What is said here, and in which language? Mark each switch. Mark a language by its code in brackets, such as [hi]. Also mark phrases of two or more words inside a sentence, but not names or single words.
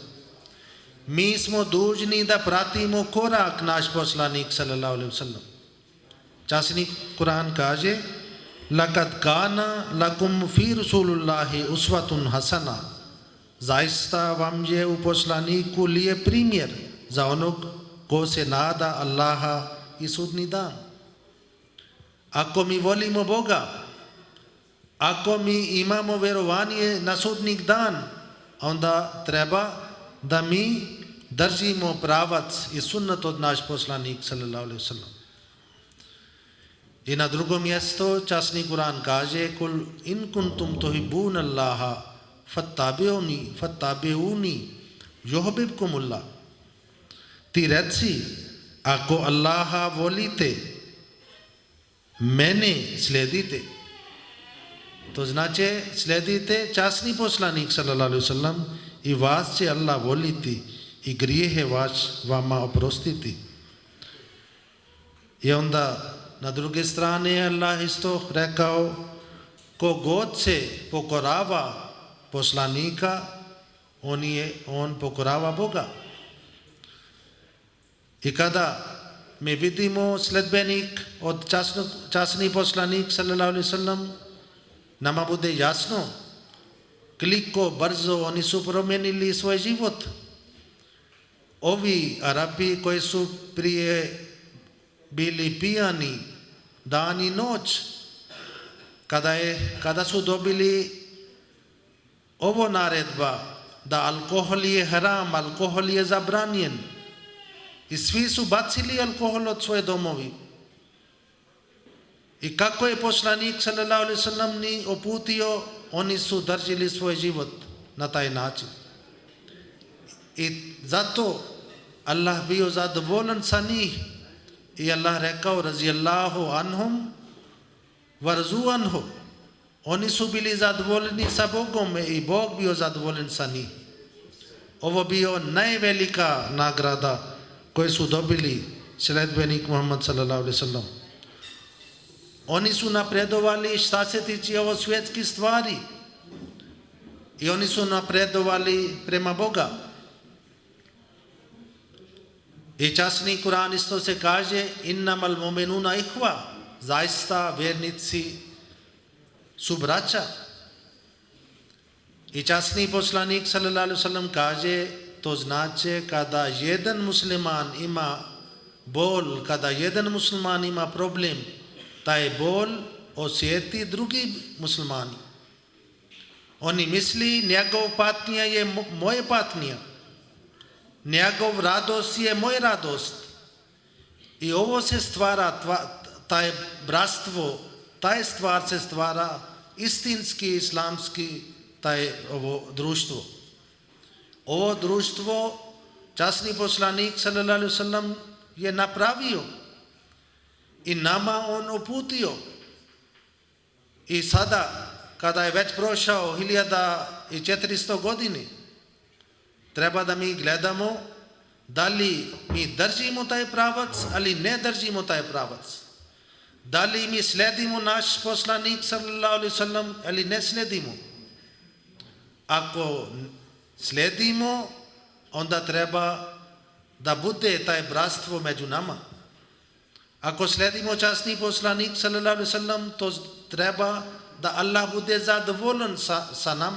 [bs] Mi smo dužni da pratimo korak naš poslanik [ar] صلى الله عليه وسلم. [bs] Časni Kur'an kaže: [ar] "لقد كان لكم في رسول الله أسوة حسنة." [bs] Zaista vam je u poslaniku lijep primjer za onog ko se nada Allaha i sudni dan. Ako mi volimo Boga, ako mi imamo vjerovanje na sudni dan, onda treba da mi držimo pravac i sunnat od naš poslanik [ar] صلى الله عليه وسلم. [bs] I na drugom mjestu časni Kur'an kaže: [ar] "قل إن كنتم تحبون الله فاتبعوني يحببكم الله." [bs] Ti reci, ako Allaha volite, mene slijedite. To znači slijedite časni poslanik [ar] صلى الله عليه وسلم [bs] i vas će Allah voliti i grijehe vama oprostiti. I onda na druge strane Allah isto rekao: ko god se pokorava poslanika, on pokorava Boga. I kada mi vidimo sledbenik od časni poslanik [ar] صلى الله عليه وسلم, [bs] nama bude jasno koliko brzo oni su promijenili svoj život. Ovi Arapi koji su prije bili pijani dan i noć, kada su dobili ovo naredba da alkohol je haram, alkohol je zabranjen, i svi su bacili alkohol od svoje domovi. I kako je poslanik [ar] صلى الله عليه وسلم [bs] ni uputio, oni su držali svoj život na taj način. I zato Allah bio zadovoljan sa njih. I Allah rekao: [ar] "رضي الله عنهم ورضوا عنهم." [bs] Oni su bili zadovoljni sa Bogom i Bog bio zadovoljen sa njih. Ovo bio najvelika nagrada koju su dobili sledbenik Muhammad [ar] صلى الله عليه وسلم. [bs] Oni su napredovali šta se tiče ovo svjetskih stvari. I oni su napredovali prema Boga. I časni Kur'an isto se kaže: [ar] "إنما المؤمنون إخوة." [bs] Zaista vjernici su braća. I časni poslanik [ar] صلى الله عليه وسلم [bs] kaže: to znači kada jedan musliman ima bol, kada jedan musliman ima problem, taj bol osjeti drugi muslimani. Oni misli njegov patnija je moja patnija, njegov radost je moja radost. I ovo se stvara, taj bratstvo, taj stvar se stvara istinski islamski ovo društvo. Ovo društvo časni poslanik [ar] صلى الله عليه وسلم [bs] je napravio i nama on uputio. I sada kada je već prošao 1400 godini, treba da mi gledamo da li mi držimo taj pravac ali ne držimo taj pravac. Da li mi sledimo naš poslanik [ar] صلى الله عليه وسلم [bs] ali ne sledimo. Ako sledimo, onda treba da bude taj bratstvo među nama. Ako sledimo časni poslanik [ar] صلى الله عليه وسلم, [bs] to treba da Allah bude zadovoljan sa nama.